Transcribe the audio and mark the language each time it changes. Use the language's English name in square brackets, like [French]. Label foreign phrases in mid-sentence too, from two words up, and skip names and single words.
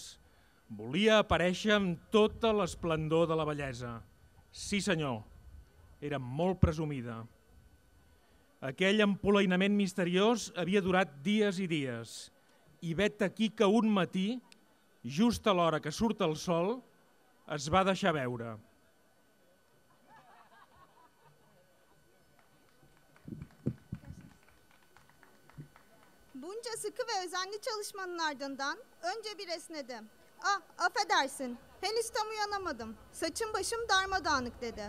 [Catalan] Volia aparèixer amb tota l'esplendor de la bellesa. Sí, senyor, era molt presumida. Aquell empolainament misteriós havia durat dies i dies. I vet aquí que un matí, just a l'hora que surt el sol, es va deixar veure. [Turkish] Bunca sıkı ve özenli çalışmanın ardından önce bir esnedim. Affedersin, henüz tam uyanamadım. Saçım başım darmadağınık dedi.